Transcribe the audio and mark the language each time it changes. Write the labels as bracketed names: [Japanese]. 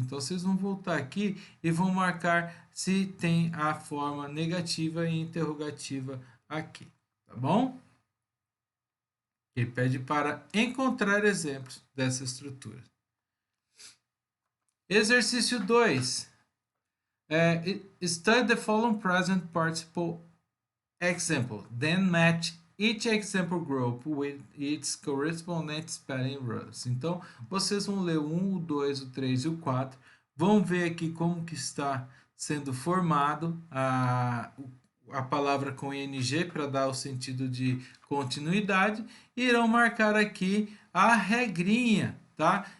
[Portuguese] Então, vocês vão voltar aqui e vão marcar se tem a forma negativa e interrogativa aqui, tá bom? Ele pede para encontrar exemplos dessa estrutura. Exercício 2. [English] Study the following present participle example, then match each example group with its corresponding spelling rules. [Portuguese] Então, vocês vão ler o 1, o 2, o 3 e o 4. Vão ver aqui como que está sendo formado a palavra com ing para dar o sentido de continuidade. E irão marcar aqui a regrinha, tá?